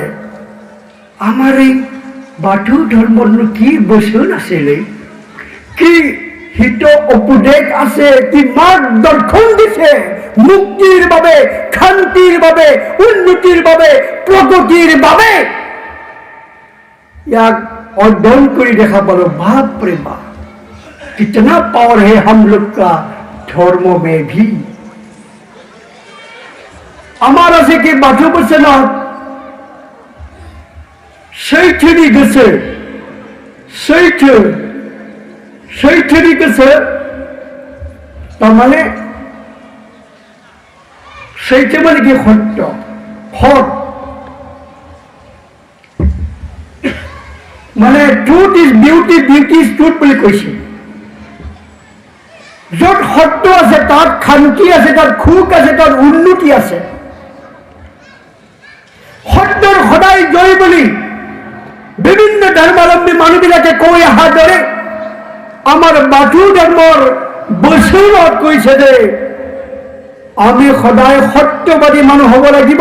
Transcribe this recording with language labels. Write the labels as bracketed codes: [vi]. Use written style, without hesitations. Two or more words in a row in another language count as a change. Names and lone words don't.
[as] আমাৰ এই বাথৌ ধৰ্মৰনো কি বচন আছিলে, কি হিত উপদেশ আছে, কি মাৰ্গদৰ্শন দিছে মুক্তিৰ বাবে, শান্তিৰ বাবে, উন্নতিৰ বাবে, প্ৰগতিৰ বাবে। ইয়াক অধ্যয়ন কৰি দেখা পালো, বাপৰে বাপ [hi] कितना पावर है हम लोग का धर्म में भी। [as] আমার আছে কি বাথৌ বচনত [brx] सैथोनि गोसो, सैथोनि गोसो तारमाने सैथो माने कि सत्य, हक माने [en] truth is beauty, beauty is truth [as] বুলি কৈছে। য'ত সত্য আছে তাত শান্তি আছে, তাত সুখ আছে, তাত উন্নতি আছে। সত্যৰ সদায় জয় বুলি বিভিন্ন ধৰ্মাৱলম্বী মানুহবিলাকে কৈ অহাৰ দৰে আমাৰ বাথৌ ধৰ্মৰ বচনত কৈছে যে আমি সদায় সত্যবাদী মানুহ হ'ব লাগিব।